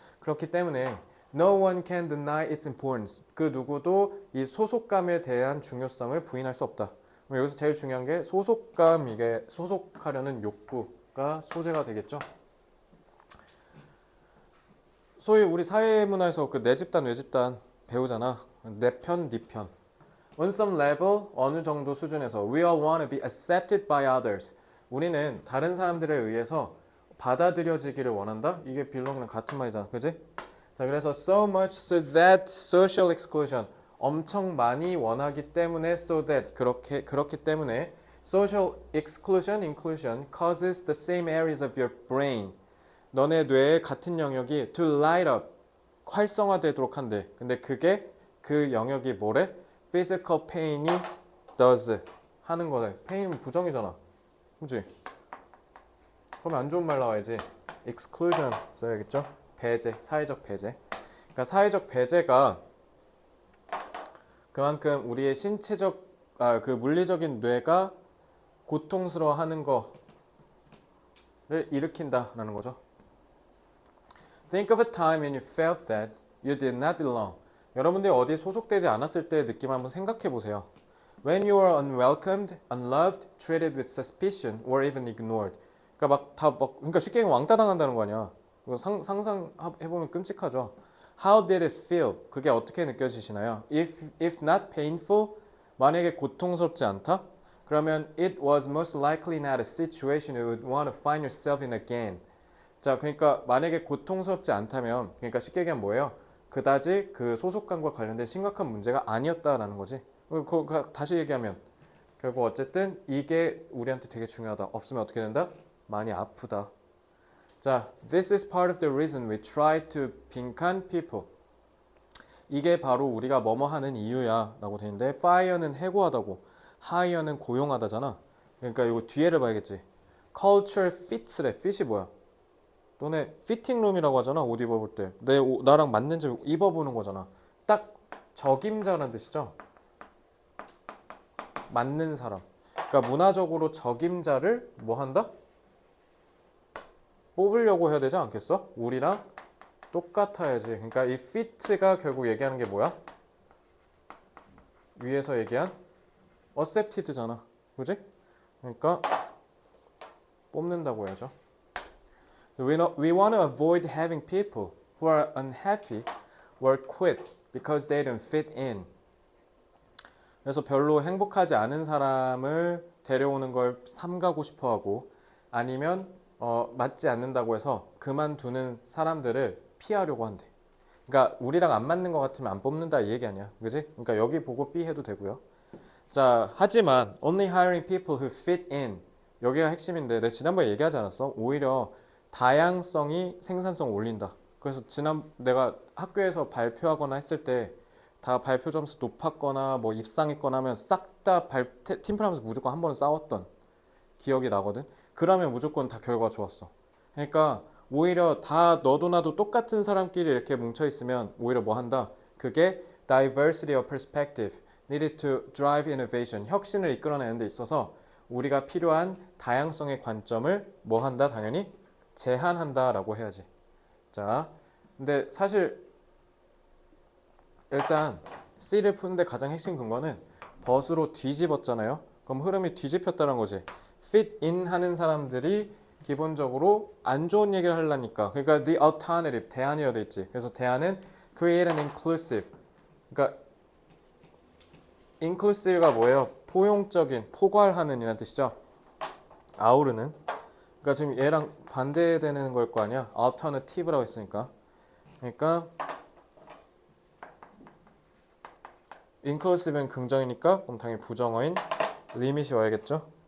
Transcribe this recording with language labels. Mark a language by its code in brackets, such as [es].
[ko] 그렇기 때문에 [en] no one can deny its importance. [ko] 그 누구도 이 소속감에 대한 중요성을 부인할 수 없다. 여기서 제일 중요한 게 소속감, 이게 소속하려는 욕구가 소재가 되겠죠. 소위 우리 사회문화에서 그 내 집단 외집단 배우잖아. 내 편, 네 편. [en] On some level, [ko] 어느 정도 수준에서 [en] we all want to be accepted by others. [ko] 우리는 다른 사람들에 의해서 받아들여지기를 원한다. 이게 belong이랑 같은 말이잖아, 그지? 자, 그래서 [en] so much so that social exclusion. [ko] 엄청 많이 원하기 때문에 [en] so that [ko] 그렇기 때문에 [en] social exclusion, inclusion causes the same areas of your brain. [ko] 너네 뇌의 같은 영역이 [en] to light up, [ko] 활성화되도록 한대. 근데 그게 그 영역이 뭐래? physical pain이 does 하는 거래. pain은 부정이잖아. 그치? 그러면 안 좋은 말 나와야지. exclusion 써야겠죠? 배제, 사회적 배제. 그러니까 사회적 배제가 그만큼 우리의 신체적, 그 물리적인 뇌가 고통스러워하는 거를 일으킨다라는 거죠. [en] Think of a time when you felt that you did not belong. [ko] 여러분들이 어디에 소속되지 않았을 때의 느낌 한번 생각해 보세요. [en] When you are unwelcomed, unloved, treated with suspicion, or even ignored. [ko] 그러니까 그러니까 쉽게 얘기하면 왕따 당한다는 거 아니야. 상상해 보면 끔찍하죠. [en] How did it feel? [ko] 그게 어떻게 느껴지시나요? [en] If not painful, [ko] 만약에 고통스럽지 않다? 그러면 [en] it was most likely not a situation you would want to find yourself in again. [ko] 자, 그러니까 만약에 고통스럽지 않다면, 그러니까 쉽게 얘기하면 뭐예요? 그다지 그 소속감과 관련된 심각한 문제가 아니었다라는 거지. 다시 얘기하면 결국 어쨌든 이게 우리한테 되게 중요하다. 없으면 어떻게 된다? 많이 아프다. [en] 자, this is part of the reason we try to 빈칸 people. [ko] 이게 바로 우리가 뭐뭐 하는 이유야 라고 돼 있는데, fire는 해고하다고, hire는 고용하다잖아. 그러니까 이거 뒤에를 봐야겠지. culture fits래. fit이 뭐야? 너네 피팅룸이라고 하잖아. 옷 입어볼 때 나랑 맞는지 입어보는 거잖아. 딱 적임자라는 뜻이죠. 맞는 사람. 그러니까 문화적으로 적임자를 뭐 한다? 뽑으려고 해야 되지 않겠어? 우리랑 똑같아야지. 그러니까 이 fit가 결국 얘기하는 게 뭐야? 위에서 얘기한 accepted잖아. 그지? 그러니까 뽑는다고 해야죠. [en] We want to avoid having people who are unhappy or quit because they don't fit in. [ko] 그래서 별로 행복하지 않은 사람을 데려오는 걸 삼가고 싶어하고, 아니면 맞지 않는다고 해서 그만두는 사람들을 피하려고 한대. 그러니까 우리랑 안 맞는 것 같으면 안 뽑는다 이 얘기 아니야, 그지? 그러니까 여기 보고 B 해도 되고요. 자, 하지만 [en] only hiring people who fit in. [ko] 여기가 핵심인데, 내가 지난번에 얘기하지 않았어? 오히려 다양성이 생산성을 올린다. 그래서 내가 학교에서 발표하거나 했을 때 다 발표 점수 높았거나 뭐 입상했거나 하면 싹 다 팀플하면서 무조건 한 번은 싸웠던 기억이 나거든. 그러면 무조건 다 결과가 좋았어. 그러니까 오히려 다 너도 나도 똑같은 사람끼리 이렇게 뭉쳐 있으면 오히려 뭐 한다? 그게 [en] diversity of perspective needed to drive innovation. [ko] 혁신을 이끌어내는 데 있어서 우리가 필요한 다양성의 관점을 뭐 한다? 당연히 제한한다라고 해야지. 자, 근데 사실 일단 C를 푸는데 가장 핵심 근거는 벗으로 뒤집었잖아요. 그럼 흐름이 뒤집혔다는 거지. fit in 하는 사람들이 기본적으로 안 좋은 얘기를 하려니까. 그러니까 [en] the alternative, [ko] 대안이라고 돼 있지. 그래서 대안은 [en] create an inclusive. [ko] 그러니까 inclusive가 뭐예요? 포용적인, 포괄하는 이라는 뜻이죠. 아우르는. 그러니까 지금 얘랑 반대되는 걸 거 아니야. alternative라고 했으니까. 그러니까 inclusive는 긍정이니까 그럼 당연히 부정어인 limit이 와야겠죠.